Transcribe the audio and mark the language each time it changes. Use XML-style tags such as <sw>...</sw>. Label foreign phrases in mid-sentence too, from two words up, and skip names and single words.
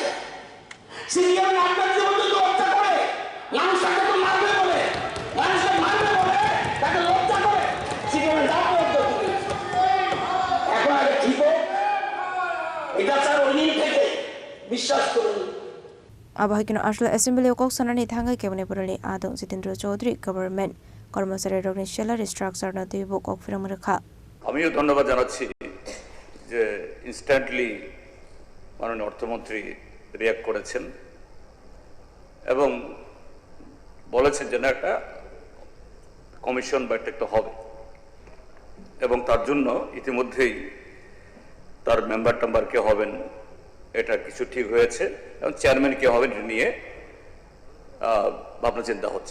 <bn>সিপিএম নামটাকে পর্যন্ত লজ্জা করে, মানুষটাকে তো মারবে বলে, মানুষকে মারবে বলে তাকে লজ্জা করে সিপিএম ডাক লজ্জা করে। এখন আগে ঠিক হোক, এটা স্যার ওই দিন থেকে বিশ্বাস করুন।</bn> <trp>Abahikino Ashla Assembly Kok Sanani Thanga Kevane Purali Adong Jitendra Chaudhary Government কর্মচারী</trp> <en>Organizational Restructure</en> <trp>na Tibu Kok Firamurkha</trp> <bn>আমিও ধন্যবাদ জানাচ্ছি যে ইনস্ট্যান্টলি মাননীয় অর্থমন্ত্রী রিঅ্যাক্ট করেছেন এবং বলেছেন যে না একটা কমিশন বা একটা হবে এবং তার জন্য ইতিমধ্যেই তার মেম্বার কে হবেন এটা কিছু ঠিক হয়েছে এবং চেয়ারম্যান কে হবেন নিয়ে ভাবনা চিন্তা হচ্ছে।</bn>